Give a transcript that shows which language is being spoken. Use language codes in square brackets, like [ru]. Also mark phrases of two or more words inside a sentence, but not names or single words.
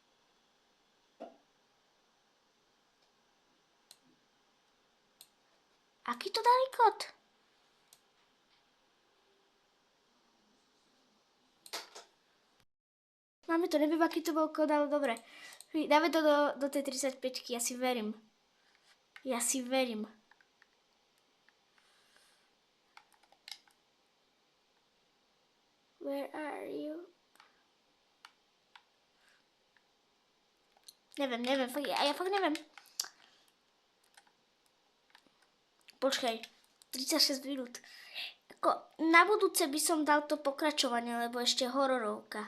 [sk] Aký to dali kód? Máme to, neviem, aký to bol kód, ale dobre. Dáme to do tej 35-ky, ja si verím. [en] Where are you? [sk] Neviem, ja fakt neviem. Počkaj, 36 minút. Na budúce by som dal to pokračovanie, lebo ešte hororovka.